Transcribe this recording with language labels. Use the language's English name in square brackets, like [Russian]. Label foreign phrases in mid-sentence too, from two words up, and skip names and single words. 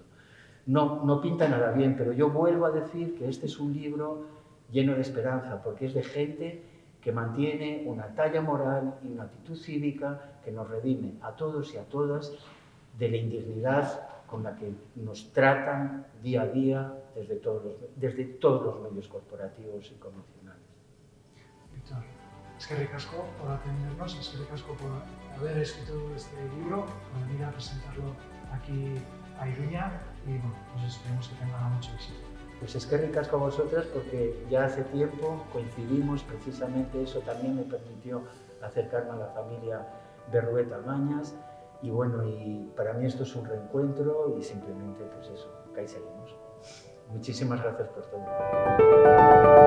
[Spanish] No pinta nada bien, pero yo vuelvo a decir que este es un libro lleno de esperanza, porque es de gente que mantiene una talla moral y una actitud cívica que nos redime a todos y a todas de la indignidad con la que nos tratan día a día desde todos los medios corporativos y convencionales. Víctor, [Basque] eskerrik asko [Spanish] por atendernos, [Basque] eskerrik asko [Spanish] por haber escrito este libro, por venir a presentarlo aquí a Iruña y bueno, pues esperemos que tenga mucho éxito. Pues [Basque] eskerrik asko [Spanish] a vosotras porque ya hace tiempo coincidimos, precisamente eso también me permitió acercarme a la familia Berrueta Mañas y bueno, y para mí esto es un reencuentro y simplemente pues eso, que ahí seguimos. Muchísimas gracias por todo.